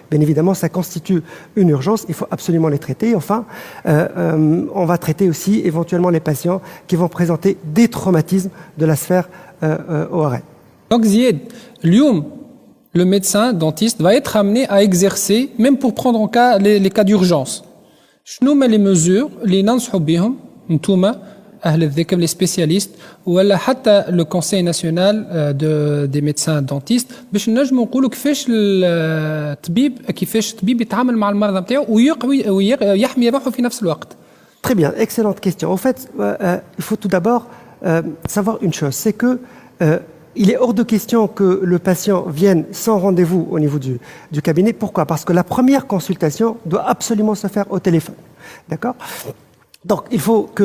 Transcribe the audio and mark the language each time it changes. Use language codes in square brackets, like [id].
[fr] Bien évidemment, ça constitue une urgence, il faut absolument les traiter. Enfin, on va traiter aussi éventuellement les patients qui vont présenter des traumatismes de la sphère ORL. Donc, Zied, le médecin dentiste va être amené à exercer, même pour prendre en cas les cas d'urgence. [ar] شنو هما لي ميزور اللي ننصحوا بهم نتوما اهل الذكاء لي سبيسياليست ولا حتى لو كونساي ناسيونال دي ميدسان دونتيست باش نجموا نقولوا كيفاش الطبيب يتعامل مع المرضى نتاعو ويحمي روحه في نفس الوقت. [fr] Très bien, excellente question. En fait, il faut tout d'abord savoir une chose, c'est que il est hors de question que le patient vienne sans rendez-vous au niveau du cabinet. Pourquoi? Parce que la première consultation doit absolument se faire au téléphone. D'accord? Donc, il faut que...